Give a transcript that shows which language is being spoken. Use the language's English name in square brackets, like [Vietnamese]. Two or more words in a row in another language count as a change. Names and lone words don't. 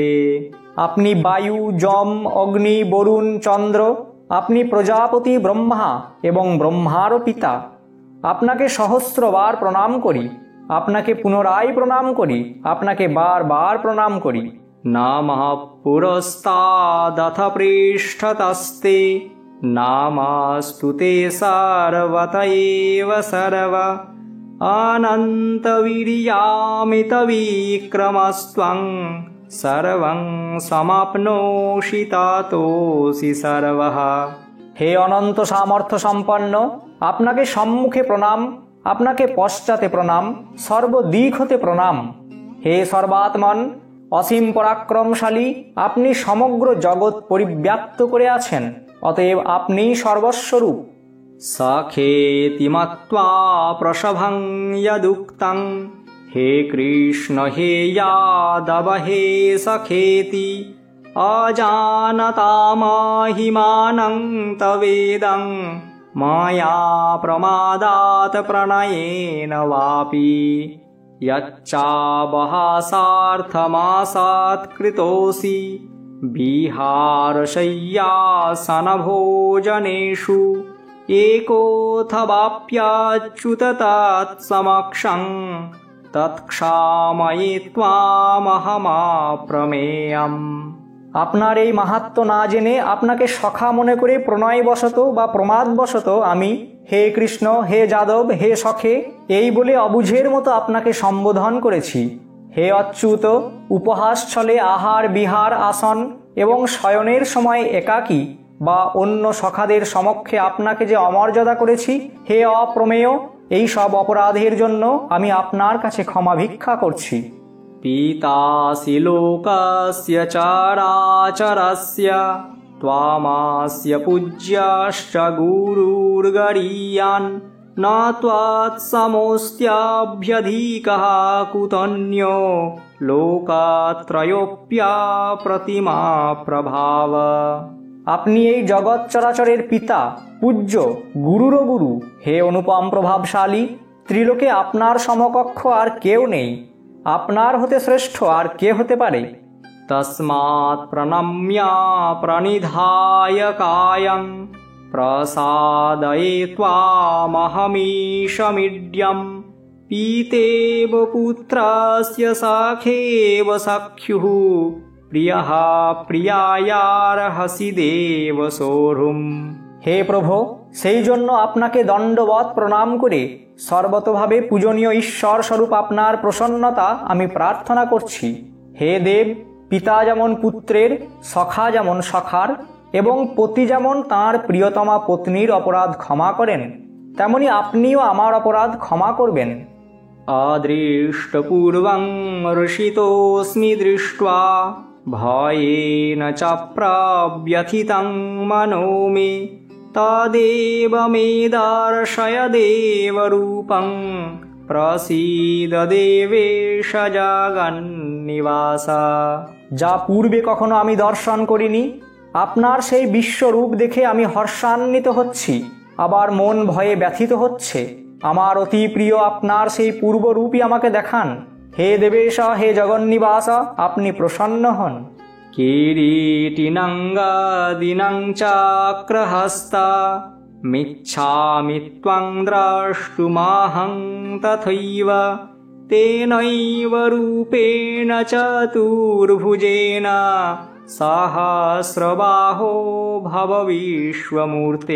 [Bangla] আপনি বায়ু, যম, অগ্নি, বরুণ, চন্দ্র। আপনি প্রজাপতি ব্রহ্মা এবং ব্রহ্মারও পিতা। আপনাকে সহস্রবার প্রণাম করি, আপনাকে পুনরায় প্রণাম করি, আপনাকে বারবার প্রণাম করি। [Sanskrit] नमः पुरस्तादथ पृष्ठतस्ते नमस्तु ते सर्वत एव सर्व अनन्तवीर्यामितविक्रमस्त्वं सर्वं समाप्नोषि ततोऽसि सर्वः। [Bangla] হে অনন্ত সামর্থ্য সম্পন্ন, আপনাকে সম্মুখে প্রণাম, আপনাকে পশ্চাতে প্রণাম, সর্বদিক হতে প্রণাম। হে সর্বাত্মন, অসীম পরাক্রমশালী, আপনি সমগ্র জগৎ পরিব্যাপ্ত করে আছেন, অতএব আপনিই সর্বস্বরূপ। [Sanskrit] सखेति मत्वा प्रसभं यदुक्तं हे कृष्ण हे यादव हे सखेति अजानता महिमानं तवेदं माया प्रमादात् प्रणयेन वापि यच्चावहासार्थमासात्कृतोऽसि विहारशय्यासनभोजनेषु एकोऽथवाप्याच्युत तत्समक्षं तत्क्षामये त्वामहमाप्रमेयम्। [Bangla] আপনার এই মাহাত্ম্য না জেনে আপনাকে সখা মনে করে প্রণয়বশত বা প্রমাদবশত আমি হে কৃষ্ণ, হে যাদব, হে সখে এই বলে অবুঝের মতো আপনাকে সম্বোধন করেছি। হে অচ্যুত, উপহাস ছলে আহার, বিহার, আসন এবং শয়নের সময় একাকী বা অন্য সখাদের সমক্ষে আপনাকে যে অমর্যাদা করেছি, হে অপ্রমেয়, এই সব অপরাধের জন্য আমি আপনার কাছে ক্ষমা ভিক্ষা করছি। [Sanskrit] পিতাসি লোকস্য চরাচরস্য ত্বামাস্য পূজ্যশ্চ গুরুর্গরীয়ান ন ত্বৎসমোऽস্ত্যভ্যধিকः কুতন্যো লোকত্রয়োऽপ্যপ্রতিমা প্রভাব। [Bangla] আপনি এই জগৎ চরাচরের পিতা, পূজ্য, গুরুরও গুরু। হে অনুপম প্রভাবশালী, ত্রিলোকে আপনার সমকক্ষ আর কেউ নেই। আপনার হতে শ্রেষ্ঠ আর কে হতে পারে? [Sanskrit] তস্মাৎ প্রণম্য প্রণিধায় কায়ং প্রসাদয়ে ত্বামহমীশমিড্যম পীতেব পুত্রস্য সখেব সখ্যুঃ প্রিয়ঃ প্রিয়ায়ার্হসি দেব সোঢ়ুম। [Bangla] হে প্রভু, সেই জন্য আপনাকে দণ্ডবৎ প্রণাম করে সর্বতোভাবে পূজনীয় ঈশ্বর স্বরূপ আপনার প্রসন্নতা আমি প্রার্থনা করছি। হে দেব, পিতা যেমন পুত্রের, সখা যেমন সখার এবং পতি যেমন তাঁর প্রিয়তমা পত্নীর অপরাধ ক্ষমা করেন, তেমনি আপনিও আমার অপরাধ ক্ষমা করবেন। [Sanskrit] अदृष्टपूर्वं हर्षितोऽस्मि दृष्ट्वा भयेन च प्रव्यथितं मनो मे तदेव मे दर्शय देवरूपं प्रसीद देवेश जगन्निवास। [Bangla] যা পূর্বে কখনো আমি দর্শন করিনি, আপনার সেই বিশ্বরূপ দেখে আমি হর্ষান্বিত হচ্ছি, আবার মন ভয়ে ব্যথিত হচ্ছে। আমার অতি প্রিয় আপনার সেই পূর্বরূপই আমাকে দেখান। হে দেবেশ, হে জগন্নিবাস, আপনি প্রসন্ন হন। [Sanskrit] किरीटिनङ्गादिनं चक्रहस्ता मिच्छामि त्वं द्रष्टुमहं तथैव तेनैव रूपेण चतुर्भुजेन सहस्रबाहो भव विश्वमूर्ते।